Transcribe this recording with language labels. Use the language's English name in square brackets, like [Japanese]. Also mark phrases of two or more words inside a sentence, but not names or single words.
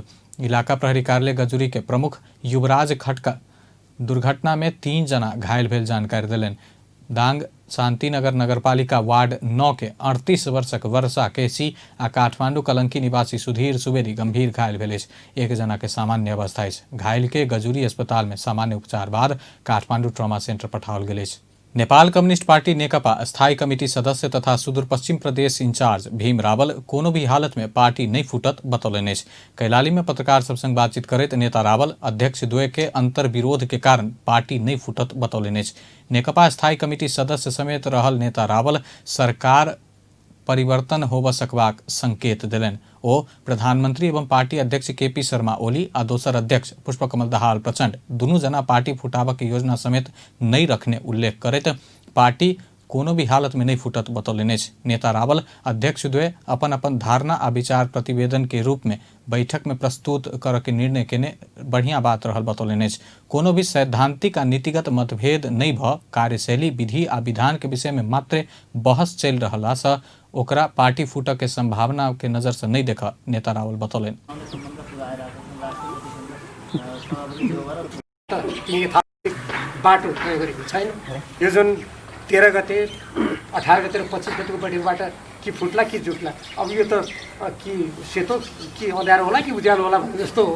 [Maithili] इलाका प्रहरी कार्यालय गजुरी के प्रमुख युवराज खटका दुर्घटना में 3 जना घायल भेल जानकारी देलनि। दांग शांतिनगर नगरपालिका वार्ड 9 के 38 वर्षक वर्षा केसी आ काठमांडू कलंकी निवासी सुधीर सुवेदी गंभीर घायल भेल अछि। एक जना के सामान्य अवस्था अछि। घायल के गजुरी अस्पताल में सामान्य उपचार बाद काठमांडू ट्रॉमा सेंटर पठाओल गेल अछि। नेपाल कम्युनिस्ट पार्टी नेकपा स्थायी कमिटी सदस्य तथा सुदूर पश्चिम प्रदेश इंचार्ज भीम रावल कोनो भी हालत में पार्टी नहीं फूटत बतौलनि अछि। कैलाली में पत्रकार सब संग बातचीत करैत नेता रावल अध्यक्ष द्वय के अंतर विरोध के कारण पार्टी नहीं फूटत बतौलनि अछि। नेकपा स्थायी कमिटी सदस्य समेत रहल नेता रावल सरकार परिवर्तन होबऽ सकबाक संकेत देलनि। ओ प्रधानमंत्री एवं पार्टी अध्यक्ष केपी शर्मा ओली आ दोसर अध्यक्ष पुष्पकमल दाहाल प्रचंड दुनू जना पार्टी फुटाबऽ के योजना समेत नहीं रखने उल्लेख करैत पार्टी कोनो भी हालत में नहीं फूटत बतौलनि अछि। नेता रावल अध्यक्ष द्वय अपन अपन धारणा आ विचार प्रतिवेदन के रूप में बैठक में प्रस्तुत करऽ के निर्णय केने बढ़िया बात रहल बतौलनि अछि। कोनो भी सैद्धांतिक आ नीतिगत मतभेद नहीं भ कार्यशैली, विधि आ विधान के विषय में मात्र बहस चलि रहला से ओकरा पार्टी फूटऽ के संभावना के नजर से नहीं देखऽ नेता रावल बतौलनि। [Nepali] बाटो तय गरेको छैन। यो जुन 13 गते 18 गते र 25 गतेको बैठकबाट कि फुट्ला कि जुट्ला, अब यो त कि सेतो कि अँध्यारो होला कि उज्यालो होला भन्ने जस्तो हो।